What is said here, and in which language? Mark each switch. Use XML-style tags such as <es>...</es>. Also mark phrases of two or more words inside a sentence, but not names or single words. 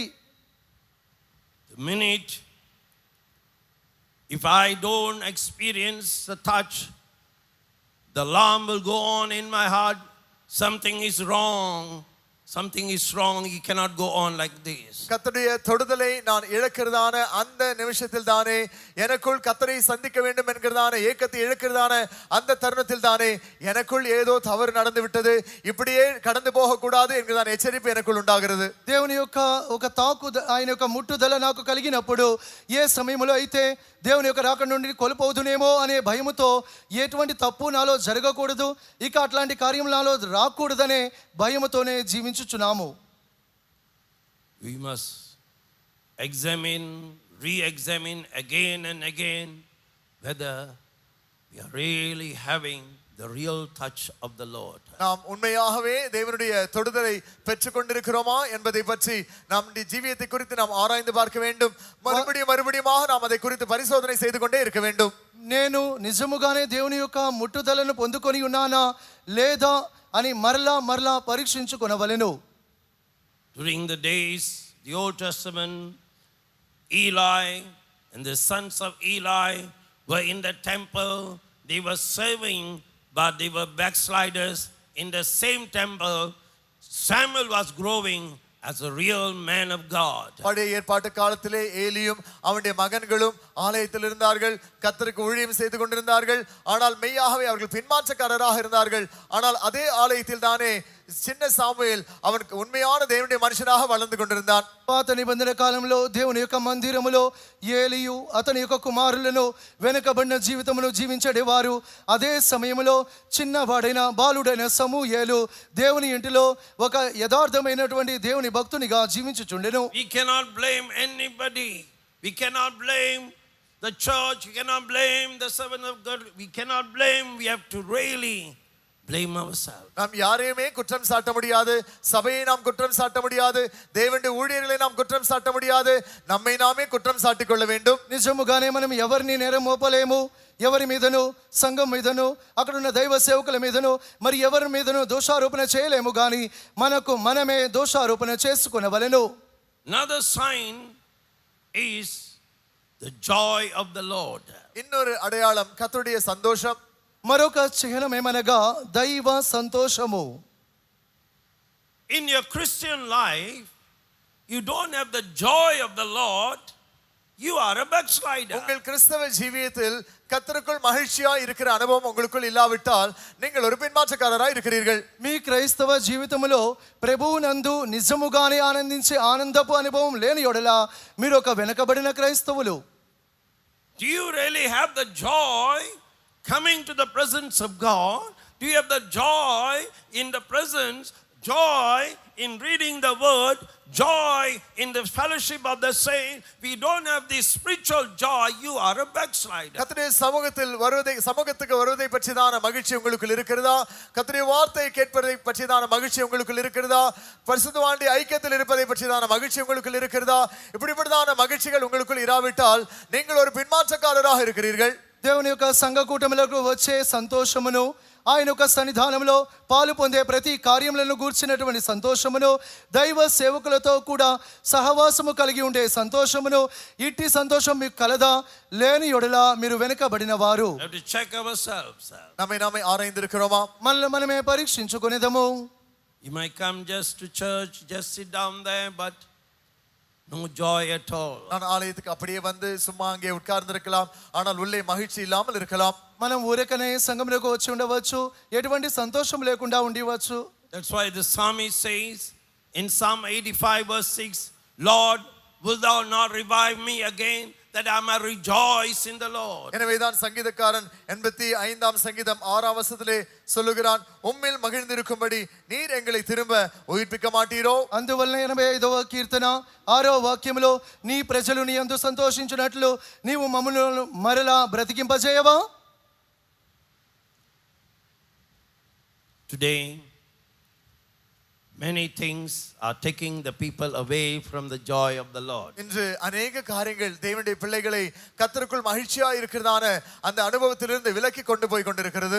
<en>The minute if I don't experience the touch, the alarm will go on in my heart. Something is wrong. Something is wrong. He cannot go on like this.</en> <ta>கர்த்தருடைய தொடுதலை நான் இழக்கிறதான அந்த நிமிஷத்தில் தானே எனக்குள் கர்த்தரை சந்திக்க வேண்டும் என்கிறதான ஏக்கத்தை இழக்கிறதான அந்த தருணத்தில் தானே எனக்குள் ஏதோ தவறு நடந்து விட்டது, இப்படியே கடந்து போக கூடாது என்கிறதான எச்சரிப்பு எனக்குள் உண்டாகிறது.</ta> <te>దేవుని యొక్క ఒక ఆయన యొక్క ముట్టుదల నాకు కలిగినప్పుడు ఏ సమయంలో అయితే దేవుని యొక్క రాక నుండి కోల్పోదునేమో అనే భయముతో ఎటువంటి తప్పు నాలో జరగకూడదు, ఇక అట్లాంటి కార్యం నాలో రాకూడదనే భయముతోనే జీవించుచున్నాము.</te> <en>We must examine, re-examine again and again whether we are really having the real touch of the Lord.</en> <ta>நாம் உண்மையாகவே தேவனுடைய தொடுதலை பெற்றுக் கொண்டிருக்கிறோமா என்பதை பற்றி நம் ஜீவியத்தை குறித்து நாம் ஆராய்ந்து பார்க்க வேண்டும். மறுபடியுமாக நாம் அதை குறித்து பரிசோதனை செய்து கொண்டே இருக்க வேண்டும்.</ta> <te>నేను నిజముగానే దేవుని యొక్క ముట్టుదలను పొందుకొని ఉన్నానా లేదా అని మరలా పరీక్షించుకొనవలెను.</te> <en>During the days, the Old Testament, Eli and the sons of Eli were in the temple. They were serving, but they were backsliders. In the same temple, Samuel was growing as a real man of God.</en> <ta>பழைய ஏற்பாட்டு காலத்திலே ஏலியும் அவனுடைய மகன்களும் ஆலயத்தில் இருந்தார்கள், கர்த்தருக்கு ஊழியம் செய்து கொண்டிருந்தார்கள். ஆனால் மெய்யாகவே அவர்கள் பின்மாற்றக்காரராக இருந்தார்கள். ஆனால் அதே ஆலயத்தில் தானே చిన్న సాముయేల్ அவனுக்கு உண்மையான தேவனுடைய மனுஷனாக வளர்ந்து கொண்டிருந்தான்.</ta> <te>పాత నిబంధన కాలంలో దేవుని యొక్క మందిరములో ఏలియు అతని యొక్క కుమారులను వెనుకబడిన జీవితమును జీవించేవారు. అదే సమయంలో చిన్నవాడైన బాలుడైన సమూయేలు దేవుని ఇంటిలో ఒక యథార్థమైనటువంటి దేవుని భక్తునిగా జీవించుచుండెను.</te> <en>We cannot blame anybody. We cannot blame the church. We cannot blame the servant of God. We cannot blame. We have to really blame ourselves.</en> <ta>நாம் யாரையுமே குற்றம் சாட்ட முடியாது, சபையை நாம் குற்றம் சாட்ட முடியாது, தேவனுடைய ஊழியர்களை நாம் குற்றம் சாட்ட முடியாது, நம்மை நாமே குற்றம் சாட்டிக் கொள்ள வேண்டும்.</ta> <te>నిజముగానే మనం ఎవరిని నేరం మోపలేము, ఎవరి మీదను సంఘం మీదను అక్కడున్న దైవ సేవకుల మీదను మరి ఎవరి మీదను దోషారోపణ చేయలేము, కానీ మనకు మనమే దోషారోపణ చేసుకొనవలెను.</te> <en>Another sign is the joy of the Lord.</en> <ta>இன்னொரு அடையாளம் கர்த்தருடைய சந்தோஷம்.</ta> <te>మరొక చిహ్నం ఏమనగా దైవ సంతోషము.</te> <en>In your Christian life, you don't have the joy of the Lord, you are a backslider.</en> <ta>உங்கள் கிறிஸ்தவ ஜீவியத்தில் கர்த்தருக்குள் மகிழ்ச்சியா இருக்கிற அனுபவம் உங்களுக்குள் இல்லாவிட்டால் நீங்கள் ஒரு பின்மாற்றக்காரராய் இருக்கிறீர்கள்.</ta> <te>మీ క్రైస్తవ జీవితంలో ప్రభువునందు నిజముగానే ఆనందించే ఆనందపు అనుభవం లేని యెడల మీరు ఒక వెనకబడిన క్రైస్తవులు.</te> <en>Do you really have the joy coming to the presence of God? Do you have the joy in the presence, joy in reading the word, joy in the fellowship of the saints? We don't have this spiritual joy, you are a backslider.</en> <ta>கர்த்தருடைய சமூகத்துக்கு வருவதை பற்றிதான மகிழ்ச்சி உங்களுக்குள் இருக்கிறதா? கர்த்தருடைய வார்த்தையை கேட்பதை பற்றிதான மகிழ்ச்சி உங்களுக்குள் இருக்கிறதா? பரிசுத்தவான்களுடைய ஐக்கியத்தில் இருப்பதை பற்றிதான மகிழ்ச்சி உங்களுக்குள் இருக்கிறதா? இப்படிப்பட்டதான மகிழ்ச்சிகள் உங்களுக்குள் இராவிட்டால் நீங்கள் ஒரு பின்மாற்றக்காரராக இருக்கிறீர்கள்.</ta> <te>దేవుని యొక్క సంఘ కూటములకు వచ్చే సంతోషమును, ఆయన యొక్క సన్నిధానంలో పాలు పొందే ప్రతి కార్యములను గూర్చినటువంటి సంతోషమును, దైవ సేవకులతో కూడా సహవాసము కలిగి ఉండే సంతోషమును, ఇట్టి సంతోషం మీకు కలదా? లేని యెడల మీరు వెనుకబడిన వారు.</te> <en>We have to check ourselves.</en> <ta>நம்மை ஆராய்ந்திருக்கிறோமா?</ta> <te>మనల్ని మనమే పరీక్షించుకునేదము.</te> <en>You might come just to church, just sit down there, but no joy at all.</en> <ta>நான் ஆலயத்துக்கு அப்படியே வந்து சும்மா அங்கே உட்கார்ந்திருக்கலாம், ஆனால் உள்ளே மகிழ்ச்சி இல்லாமல் இருக்கலாம்.</ta> <te>మనం ఊరకనే సంఘములకు వచ్చి ఉండవచ్చు, ఎటువంటి సంతోషం లేకుండా ఉండవచ్చు.</te> <en>That's why the psalmist says in Psalm 85 verse 6, Lord, will thou not revive me again, that I may rejoice in the Lord.</en> <ta>எனவேதான் சங்கீதக்காரன் 85ஆம் சங்கீதம் 6ஆம் வசனத்திலே சொல்லுகிறான், உம்மில் மகிழ்ந்திருக்கும்படி நீர் எங்களை திரும்ப உயிர்ப்பிக்க மாட்டீரோ?</ta> <te>అందువల్ల 85వ కీర్తన 6వ వాక్యములో నీ ప్రజలు నీ యందు సంతోషించినట్లు నీవు మమ్ములను మరలా బ్రతికింపజేయవా?</te> <en>Today many things are taking the people away from the joy of the Lord.</en> <ta>இன்று अनेक காரியங்கள் தேவனுடைய பிள்ளைகளை கர்த்தருக்குள் மகிழ்ச்சியா இருக்கிறதான அந்த அனுபவத்திலிருந்து விலக்கி கொண்டு போய் கொண்டிருக்கிறது.</ta>